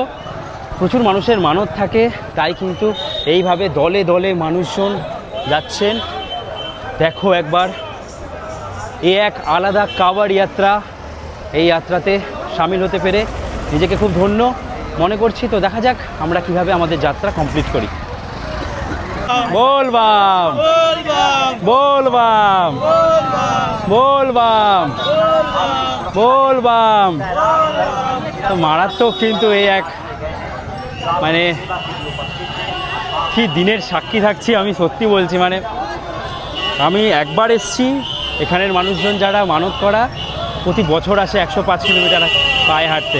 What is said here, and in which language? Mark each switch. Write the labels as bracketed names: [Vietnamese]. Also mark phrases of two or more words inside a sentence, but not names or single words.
[Bangla] প্রচুর মানুষের মানত থাকে, তাই কিন্তু এইভাবে দলে দলে মানুষজন যাচ্ছেন। দেখো একবার, এ এক আলাদা কাওয়াড় যাত্রা। এই যাত্রাতে সামিল হতে পেরে নিজেকে খুব ধন্য মনে করছি। তো দেখা যাক আমরা কিভাবে আমাদের যাত্রা কমপ্লিট করি। [Hindi] बोल बम, बोल बम, बोल बम, बोल बम। [Bangla] তো মারাত্মক কিন্তু এই এক, মানে কি দিনের সাক্ষী থাকছি আমি, সত্যি বলছি। মানে আমি একবার এসছি, এখানের মানুষজন যারা মানত করা প্রতি বছর আসে 105 কিলোমিটার পায়ে হাঁটতে।